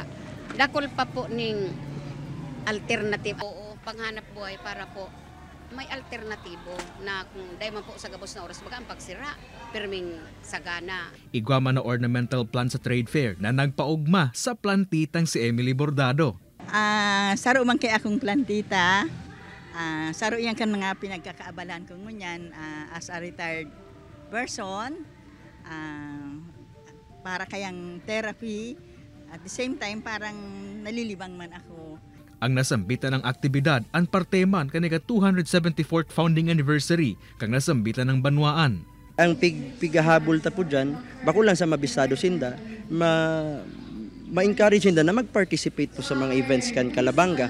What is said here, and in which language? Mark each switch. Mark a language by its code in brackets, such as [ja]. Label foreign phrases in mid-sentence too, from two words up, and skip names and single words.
[bik] Dakol pa po ning alternatibo o panghanap buhay para po may alternatibo na kung dahil man po sa gabos na oras baga ang pagsira, pirming sagana. Igwama na ornamental plant sa trade fair na nagpaugma sa plantitang si Emily Bordado. Saro man kay akong plantita. Saro yan kan mga pinagkakaabalan ko ngunyan [en] as a retired person. [bik] Para kayang therapy. [en] At the same time, [bik] parang nalilibang man ako. Ang nasambitan ng aktibidad ang parteman kaniga 274th founding anniversary kang nasambitan ng banwaan. Ang pigahabol ta po dyan, bako lang sa mabisado sinda, ma-encourage sinda na mag-participate po sa mga events kan Calabanga.